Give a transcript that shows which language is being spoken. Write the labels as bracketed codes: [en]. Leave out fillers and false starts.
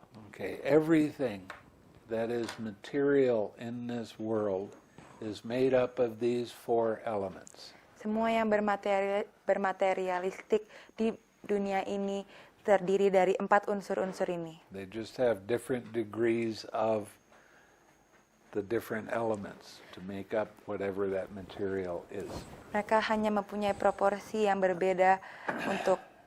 [en] Okay, everything that is material in this world is made up of these four elements. [id] Semua yang bermaterialistik di dunia ini terdiri dari 4 unsur-unsur ini. [en] They just have different degrees of the different elements to make up whatever that material is. [id] Mereka hanya mempunyai proporsi yang berbeda untuk